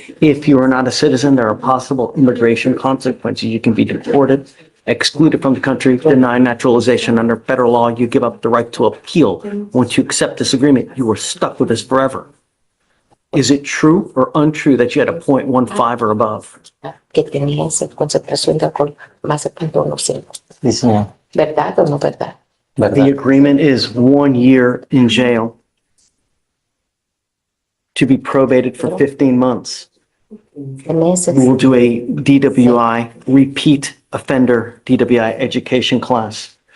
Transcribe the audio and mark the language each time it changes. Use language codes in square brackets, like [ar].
[en] If you are not a citizen, there are possible immigration consequences. You can be deported, excluded from the country, denied naturalization. Under federal law, you give up the right to appeal. Once you accept this agreement, you are stuck with this forever. Is it true or untrue that you had a .15 or above? [es] Que tenía esa concentración de alcohol más de 0.15. Sí, señor. ¿Verdad o no verdad? [en] The agreement is 1 year in jail to be probated for 15 months. [es] Meses. [en] You will do a DWI, repeat offender DWI education class.